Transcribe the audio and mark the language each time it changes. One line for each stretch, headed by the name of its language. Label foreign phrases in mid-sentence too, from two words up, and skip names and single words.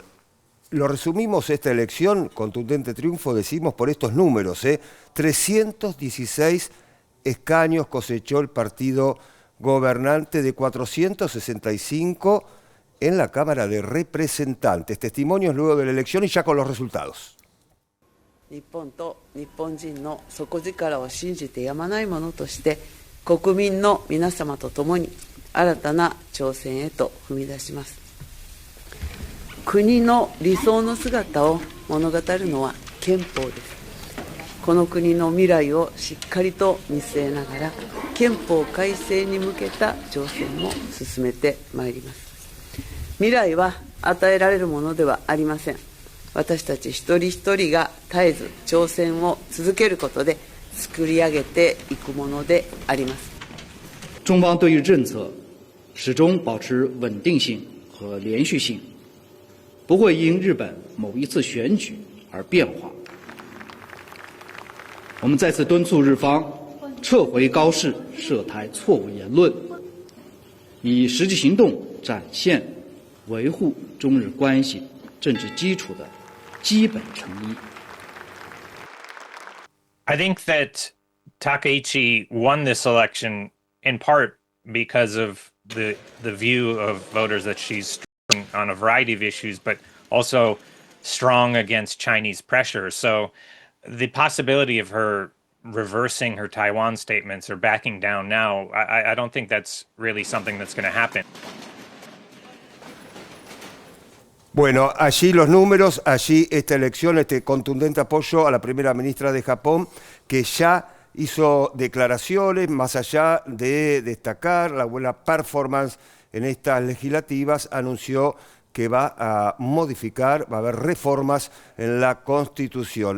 Spanish: Lo resumimos esta elección, contundente triunfo, decimos, por estos números. 316 escaños cosechó el partido gobernante de 465 en la Cámara de Representantes. Testimonios luego de la elección y ya con los resultados.
Japanese: 日本と日本人の底力を信じてやまないものとして国民の皆様と共に新たな挑戦へと踏み出します。国の理想の姿を物語るのは憲法です。この国の未来をしっかりと見据えながら憲法改正に向けた挑戦も進めてまいります。未来は与えられるものではありません。私たち一人一人が絶えず挑戦を続けることで作り上げていくものであります。
Chinese: 中方对于政策始终保持稳定性和连续性，不会因日本某一次选举而变化。我们再次敦促日方撤回高市涉台错误言论，以实际行动展现维护中日关系政治基础的基本诚意。
English: I think that Takaichi won this election in part because of the view of voters that she's strong on a variety of issues, but also strong against Chinese pressure. So the possibility of her reversing her Taiwan statements or backing down now, I don't think that's really something that's going to happen.
Spanish: Bueno, allí los números, allí esta elección, este contundente apoyo a la primera ministra de Japón, que ya hizo declaraciones más allá de destacar la buena performance en estas legislativas, anunció que va a modificar, va a haber reformas en la Constitución.